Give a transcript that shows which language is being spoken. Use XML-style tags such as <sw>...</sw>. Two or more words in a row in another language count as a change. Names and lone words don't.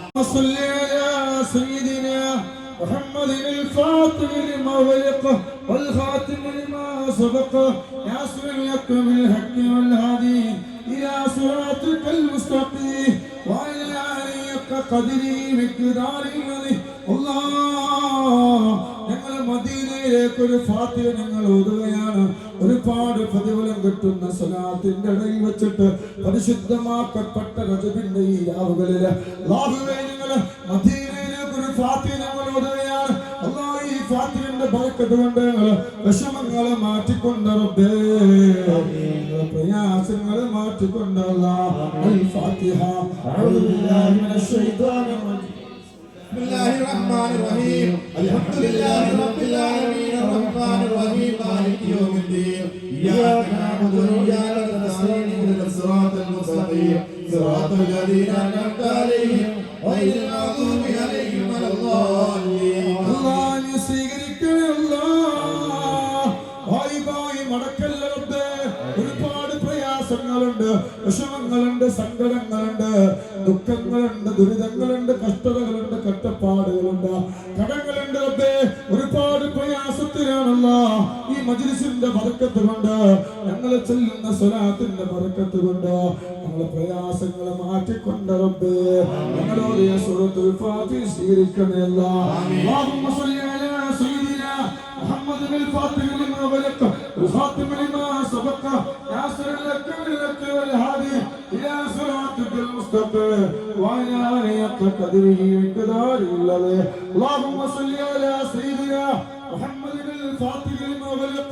<ar>محمد الفاتح لما أغلق والخاتم لما سبق ناصر الحق بالحق والهادي إلى صراطك المستقيم وعلى آله حق قدره ومقداره العظيم</ar> <ml>ഞങ്ങൾ മദീനയിലേക്ക് ഒരു ഫാത്തിഹ ഞങ്ങൾ ഓതുകയാണ്. ഒരുപാട് പ്രതിഫലം കിട്ടുന്ന സ്വലാത്തിന്റെ ഇടയിൽ വെച്ചിട്ട് പരിശുദ്ധമാക്കപ്പെട്ട റജബിന്റെ ഈ രാവുകളിൽ അല്ലാഹുവേ ഞങ്ങൾ മദീനയിലേക്ക് ഒരു ഫാത്തിഹ ഞങ്ങൾ ഓതുകയാണ്. അല്ലാഹ് ഈ ഫാത്തിഹയുടെ ബറക്കത്ത് കൊണ്ട് വിഷമങ്ങളെ മാറ്റിക്കൊണ്ട് റബ്ബേ പ്രയാസങ്ങളെ മാറ്റിക്കൊണ്ട് അല്ലാഹ്</ml> <ar>الفاتحة أعوذ بالله من الشيطان الرجيم بسم الله الرحمن الرحيم الحمد لله رب العالمين الرحمن الرحيم مالك يوم الدين إياك نعبد وإياك نستعين اهدنا الصراط المستقيم صراط الذين أنعمت عليهم غير المغضوب عليهم ولا الضالين</ar> <ml>الله സ്വീകരിക്കണേ അല്ലാഹ് ഭായി മടക്കല്ല റബ്ബേ ഒരുപാട് പ്രയാസങ്ങളുണ്ട് വിഷമങ്ങളുണ്ട് സങ്കടങ്ങളുണ്ട് ദുഃഖങ്ങളുണ്ട് ദുരിതങ്ങളുണ്ട് കഷ്ടതകളുണ്ട് കഷ്ടപ്പാടുകളുണ്ട് കടങ്ങളുണ്ട് റബ്ബേ ഒരുപാട് പ്രയാസത്തിലാണല്ലോ ഈ മജ്ലിസിന്റെ ബറക്കത്ത് കൊണ്ട് ഞങ്ങൾ ചൊല്ലുന്ന സ്വലാത്തിന്റെ ബറക്കത്ത് കൊണ്ട് ഞങ്ങളെ പ്രയാസങ്ങളെ മാറ്റിക്കൊണ്ട് റബ്ബേ ഞങ്ങളോട് സൂറത്തുൽ ഫാത്തിഹ സ്വീകരിക്കണേ അല്ലാഹ്</ml> <ar>اللهم صل على സയ്യിദിനാ محمد الفاتح لما أغلق الخاتم لما سبق ناصر الحق بالحق والهادي إلى صراطك المستقيم وعلى آله حق قدره ومقداره العظيم اللهم صل على سيدنا محمد الفاتح لما أغلق</ar>